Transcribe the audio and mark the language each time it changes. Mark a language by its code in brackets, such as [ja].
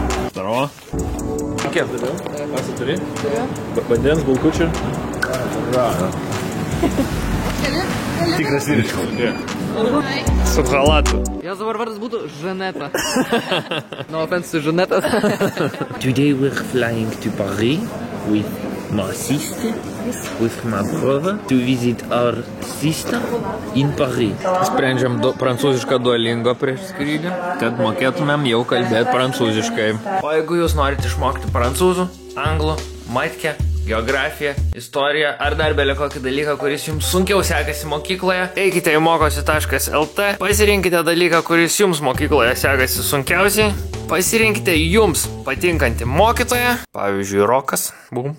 [ru] Здорово. [lt] Kiek turiu? Esi turi? Turiu. Vandens, bulkučių? Tikras vyriškas. Su halatu. Jos dabar vardas būtų Žaneta. [en] No offense to Žaneta. Today we're flying to Paris with my sister, with my brother, to visit our sister in Paris. [lt] Sprendžiam prancūzišką Duolingo prieš skrydį, kad mokėtumėm jau kalbėti prancūziškai. O jeigu jūs norite išmokti prancūzų, anglų, matkę, geografiją, istoriją ar dar belė kokį dalyką, kuris jums sunkiau sekasi mokykloje, eikite į mokosi.lt, pasirinkite dalyką, kuris jums mokykloje sekasi sunkiausiai, pasirinkite jums patinkantį mokytoją, pavyzdžiui, Rokas. Bum.